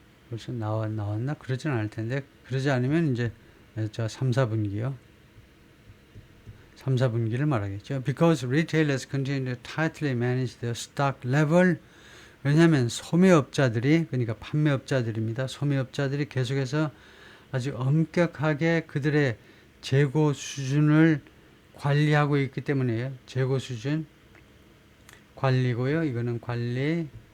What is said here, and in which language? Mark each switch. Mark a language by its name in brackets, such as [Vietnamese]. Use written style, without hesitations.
[Korean] 벌써 나왔나? 그러진 않을 텐데 그러지 않으면 이제 4분기요. 4분기를 말하겠죠. [English] Because retailers continue to tightly manage their stock level. [Korean] 왜냐하면 소매업자들이 그러니까 판매업자들입니다. 소매업자들이 계속해서 아주 엄격하게 그들의 재고 수준을 관리하고 있기 때문에요. 재고 수준 관리고요. 이거는 관리.